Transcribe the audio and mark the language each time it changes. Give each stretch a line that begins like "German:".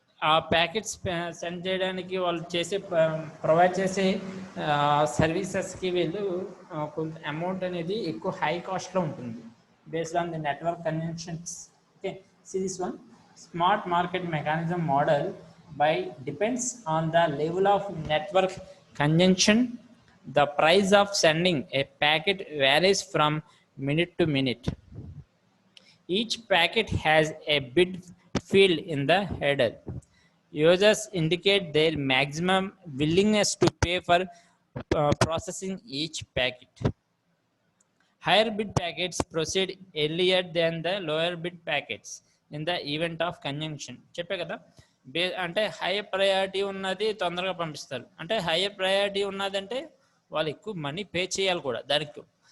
Telugu: ఆ packets send చేయడానికి వాళ్ళు ప్రొవైడ్ చేసే సర్వీసెస్కి వీళ్ళు కొంత అమౌంట్ అనేది ఎక్కువ హై కాస్ట్లో ఉంటుంది
English: Based on the network conventions. Okay, series one smart market mechanism model by depends on the level of network congestion. The price of sending a packet varies from minute to minute. Each packet has a bid field in the header. Users indicate their maximum willingness to pay for processing each packet. Higher bid packets proceed earlier than the lower bid packets in the event of conjunction.
Telugu: చెప్పే కదా, అంటే high priority ఉన్నది తొందరగా పంపిస్తారు. అంటే high priority ఉన్నదంటే వాళ్ళు ఎక్కువ మనీ పే చేయాలి కూడా దానికి.